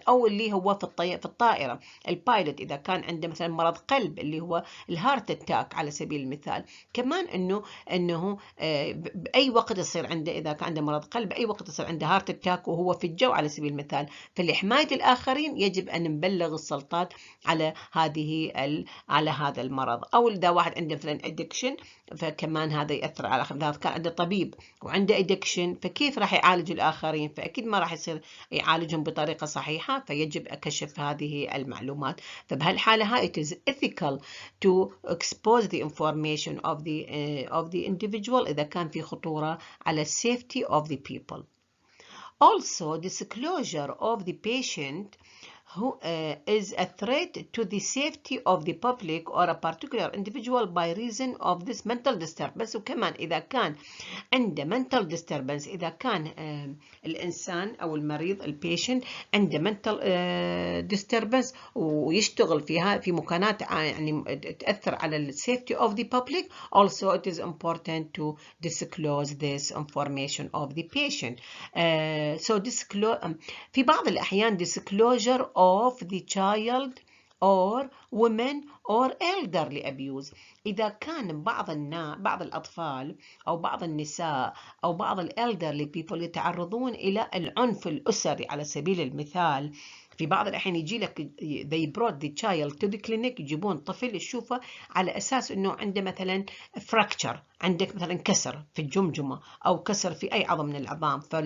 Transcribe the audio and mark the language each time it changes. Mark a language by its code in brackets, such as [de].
[ar] أو اللي هو في الطائرة البايلوت إذا كان عنده مثلا مرض قلب اللي هو الهارت اتاك على سبيل المثال، كمان انه باي وقت يصير عنده، اذا كان عنده مرض قلب باي وقت يصير عنده هارت اتاك وهو في الجو على سبيل المثال، فلحمايه الاخرين يجب ان نبلغ السلطات على على هذا المرض. او اذا واحد عنده مثلا ادكشن، فكمان هذا ياثر على الاخر. اذا كان عنده طبيب وعنده ادكشن، فكيف راح يعالج الاخرين؟ فاكيد ما راح يصير يعالجهم بطريقه صحيحه، فيجب كشف هذه المعلومات. فبهالحاله هاي [en] it is ethical to expose the information of the individual [ar] إذا كان في خطورة على [en] safety of the people. Also, disclosure of the patient who is a threat to the safety of the public or a particular individual by reason of this mental disturbance. [ar] وكمان إذا كان عنده mental disturbance، إذا كان الإنسان أو المريض البيشنت عنده mental disturbance ويشتغل في مكانات يعني تأثر على ال [en] safety of the public، also it is important to disclose this information of the patient. So [ar] في بعض الأحيان [en] disclosure of the child or women or elderly abuse. [ar] إذا كان بعض الأطفال أو بعض النساء أو بعض الelderly people يتعرضون إلى العنف الأسري على سبيل المثال، في بعض الأحيان يجي لك [en] they brought the child to the clinic، [ar] يجيبون طفل يشوفه على أساس إنه عنده مثلا fracture، عندك مثلا كسر في الجمجمة أو كسر في أي عظم من العظام،